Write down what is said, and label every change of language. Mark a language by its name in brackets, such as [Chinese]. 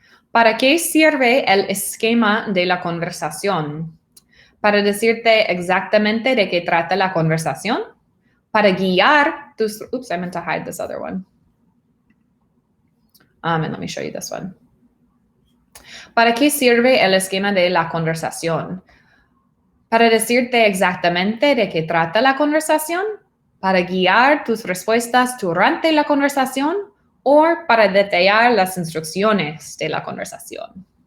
[Spanish] ¿Para qué sirve el esquema de la conversación? ¿Para decirte exactamente de qué trata la conversación? ¿Para guiar tus... [English] Oops, I meant to hide this other one. And let me show you this one. [Spanish] ¿Para qué sirve el esquema de la conversación? ¿Para decirte exactamente de qué trata la conversación? ¿Para guiar tus respuestas durante la conversación? ¿O para detallar las instrucciones de la conversación?